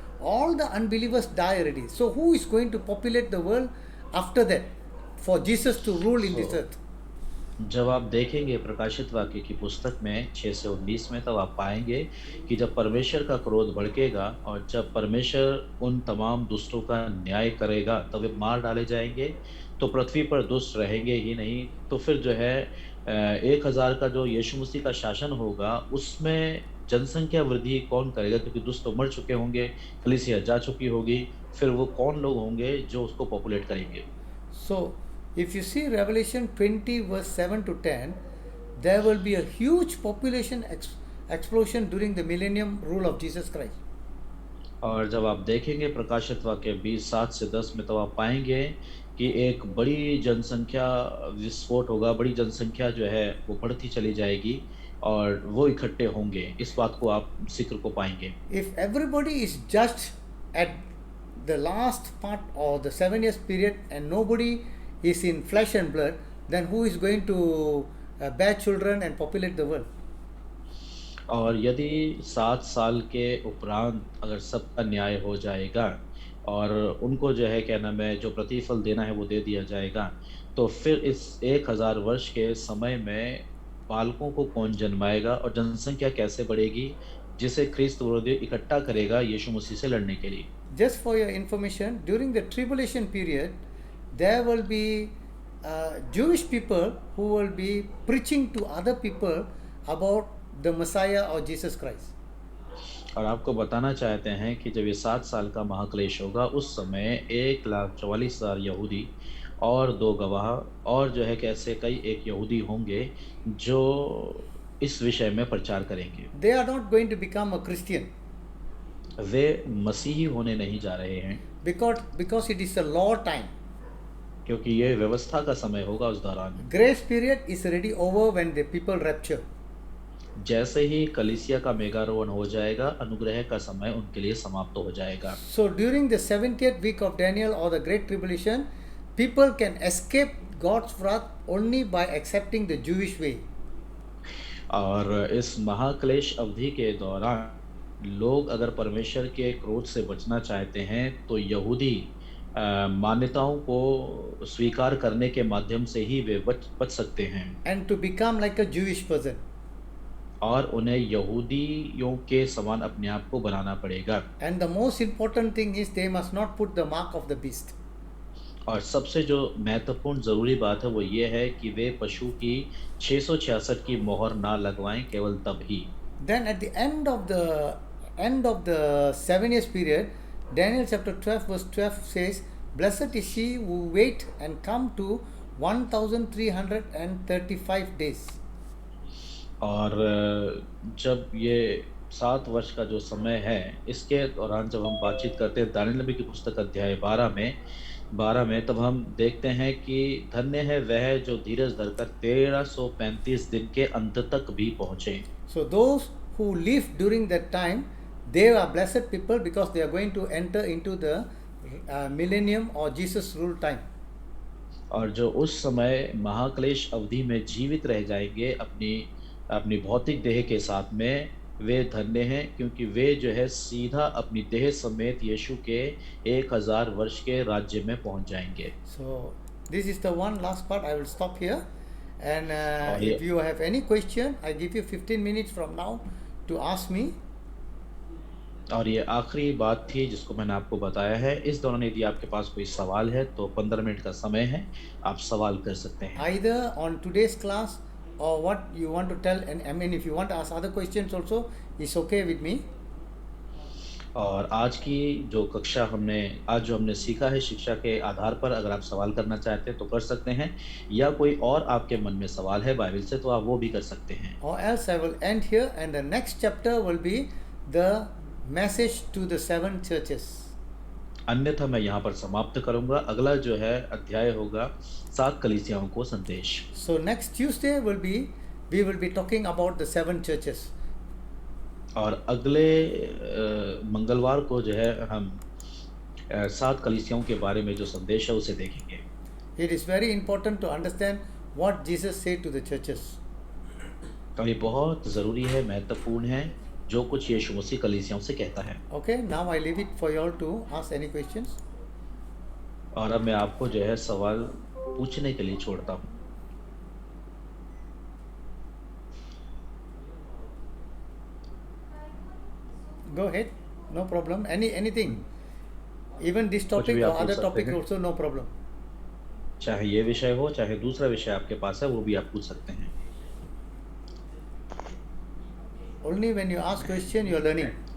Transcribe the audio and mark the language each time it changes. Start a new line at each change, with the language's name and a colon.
English: all the unbelievers die already. So who is going to populate the world after that for Jesus to rule in this So, earth?
Hindi: जब आप देखेंगे प्रकाशित वाक्य की पुस्तक में 6 से 19 में, तब आप पाएंगे कि जब परमेश्वर का क्रोध भड़केगा और जब परमेश्वर उन तमाम दुष्टों का न्याय करेगा, तब वे मार डाले जाएंगे। तो पृथ्वी पर दुष्ट रहेंगे ही नहीं। तो फिर जो है 1000 का जो यीशु मसीह का शासन होगा, उसमें जनसंख्या वृद्धि कौन करेगा? क्योंकि दुष्ट तो मर चुके होंगे, कलीसिया जा चुकी होगी। फिर वो कौन लोग होंगे जो उसको पॉपुलेट करेंगे?
English: So, if you see Revelation 20, verse 7 to 10, there will be a huge population explosion during the millennium rule of Jesus Christ.
Hindi: और जब आप देखेंगे प्रकाशित वाक्य 20 7 से 10 में, तो आप पाएंगे कि एक बड़ी जनसंख्या विस्फोट होगा। बड़ी जनसंख्या जो है वो बढ़ती चली जाएगी और वो इकट्ठे होंगे। इस बात को आप जिक्र को पाएंगे।
English: If everybody is judged at the last part of the 7 years period and nobody is in flesh and blood, then who is going to bear children and populate the world?
Hindi: और यदि 7 साल के उपरांत अगर सबका न्याय हो जाएगा और उनको जो है क्या नाम है, जो प्रतिफल देना है वो दे दिया जाएगा, तो फिर इस 1000 वर्ष के समय में बालकों को कौन जन्माएगा और जनसंख्या कैसे बढ़ेगी, जिसे ख्रिस्त विरोधी इकट्ठा करेगा यीशु मसीह से लड़ने के लिए।
English: Just for your information, during the tribulation period, there will be Jewish people who will be preaching to other people about the Messiah or Jesus Christ.
Hindi: और आपको बताना चाहते हैं कि जब ये 7 साल का महाक्लेश होगा, उस समय 1,44,000 यहूदी और 2 गवाह और जो है कैसे कई एक यहूदी होंगे जो इस विषय में प्रचार करेंगे।
English: They are not going to become a Christian
Hindi: वे मसीही होने नहीं जा रहे हैं,
English: because it is a law time.
Hindi: क्योंकि ये व्यवस्था का समय होगा उस दौरान।
English: Grace period is already over when the people rapture.
Hindi: जैसे ही कलीसिया का मेगारोहण हो जाएगा, अनुग्रह का समय उनके लिए समाप्त हो जाएगा।
English: So during the 70th week of Daniel or the Great Tribulation, people can escape God's wrath only by accepting the Jewish way.
Hindi: और इस महाक्लेश अवधि के दौरान लोग अगर परमेश्वर के क्रोध से बचना चाहते हैं, तो यहूदी मान्यताओं को स्वीकार करने के माध्यम से ही वे बच सकते हैं।
English: And to become like a Jewish person.
Hindi: और उन्हें यहूदियों के समान अपने आप को बनाना पड़ेगा।
English: And the most important thing is they must not put the mark of the beast.
Hindi: और सबसे जो महत्वपूर्ण ज़रूरी बात है वो ये है कि वे पशु की 666 की मोहर ना लगवाएं, केवल तब ही।
English: Then at the end of the 7 years period, Daniel chapter 12 verse 12 says, "Blessed is she who wait and come to 1335 days."
Hindi: और जब ये 7 वर्ष का जो समय है, इसके दौरान जब हम बातचीत करते हैं दानियेल नबी की पुस्तक अध्याय 12 में, तब हम देखते हैं कि धन्य है वह जो धीरज धरकर 1335 दिन के अंत तक भी पहुँचे।
English: So those who live during that time, they are blessed people because they are going to enter into the millennium or Jesus rule time.
Hindi: और जो उस समय महाक्लेश अवधि में जीवित रह जाएंगे अपनी भौतिक देह के साथ में, वे धन्य हैं, क्योंकि वे जो है सीधा अपनी देह समेत यीशु के 1000 वर्ष के राज्य में पहुंच जाएंगे।
English: So this is the one last part. I will stop here. And
Hindi: और
English: if you have any question, I give you 15 minutes from now to ask me.
Hindi: और ये आखिरी बात थी जिसको मैंने आपको बताया है। इस दौरान यदि आपके पास कोई सवाल है तो 15 मिनट का समय है, आप सवाल कर सकते हैं।
English: Either on today's class or what you want to tell, and I mean if you want to ask other questions also, it's okay with me.
Hindi: और आज की जो कक्षा आज जो हमने सीखा है, शिक्षा के आधार पर अगर आप सवाल करना चाहते हैं तो कर सकते हैं, या कोई और आपके मन में सवाल है बाइबल से तो आप वो भी कर सकते हैं।
English: Or else I will end here and the next chapter will be the message to the 7 churches.
Hindi: अन्यथा मैं यहाँ पर समाप्त करूँगा। अगला जो है अध्याय होगा 7 कलीसियाओं को संदेश।
English: So next Tuesday we will be talking about the 7 churches.
Hindi: और अगले मंगलवार को जो है हम 7 कलीसियाओं के बारे में जो संदेश है उसे देखेंगे।
English: It is very important to understand what Jesus said to the churches.
Hindi: तो ये बहुत ज़रूरी है, महत्वपूर्ण है जो कुछ यीशु मसीह कलीसियाओं से कहता है।
English: Okay, now I leave it for you all to ask any questions.
Hindi: और अब मैं आपको जो है सवाल पूछने के लिए छोड़ता हूँ।
English: Go ahead, no problem. Anything, even this
Hindi: कुछ
English: topic
Hindi: भी
English: or
Hindi: आप पूछ
English: other
Hindi: सकते
English: topic
Hindi: हैं,
English: also, no problem.
Hindi: चाहे ये विषय हो, चाहे दूसरा विषय आपके पास है, वो भी आप पूछ सकते हैं।
English: Only when you ask question, you are learning.